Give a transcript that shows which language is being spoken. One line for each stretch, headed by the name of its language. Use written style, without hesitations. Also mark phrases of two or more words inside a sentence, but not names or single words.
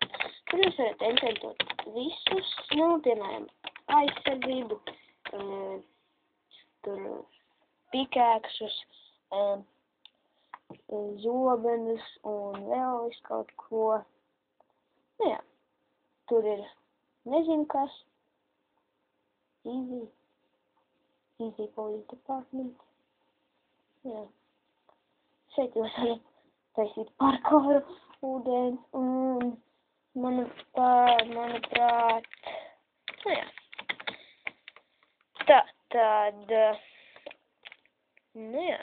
Latvian: Tur jūs varat enčentot visus, nu, piemēram, aizsardzību, tur pikēksus, zobenus un vēl visu kaut ko. Nu jā, tur ir nezinu kas.
English: Easy police department.
Latvian: Jā. Šeit jūs varat taisīt parkouru, ūdens un manuprāt, nu jā. Tātad, nu jā.